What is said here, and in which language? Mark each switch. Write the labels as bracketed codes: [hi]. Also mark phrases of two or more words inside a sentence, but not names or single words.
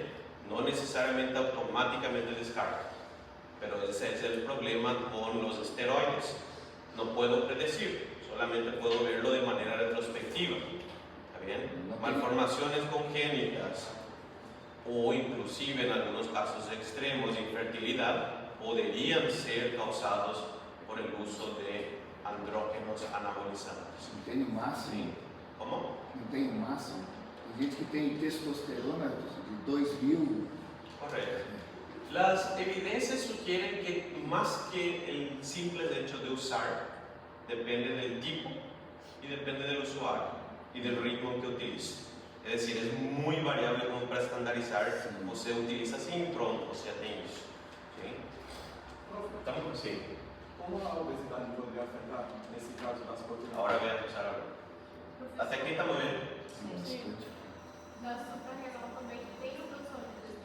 [es] No necesariamente automáticamente descartan. Pero ese es el problema con los esteroides. No puedo predecir, solamente puedo verlo de manera retrospectiva. ¿Está bien? Malformaciones congénitas o inclusive en algunos casos extremos de infertilidad podrían ser causados por el uso esteroides anabolizantes. [pt] Não tem o máximo? [es] ¿Cómo? [pt] Não tem o máximo? Tem gente que tem testosterona de 2000. [es] Correcto. Las evidencias sugieren que más que el simple hecho de usar, depende del tipo y depende del usuario y del ritmo que utilice. Es decir, es muy variable como para estandarizar, o se utiliza Sintrom o se [pt] tem isso. [es] ¿Sí? ¿Estamos? Sí. [pt] Como a obesidade poderia afetar, nesse caso, das proteínas? [es] Ahora veamos ahora. Hasta aquí estamos bien. [pt] Sim. Da suprarrenal também tem o transtorno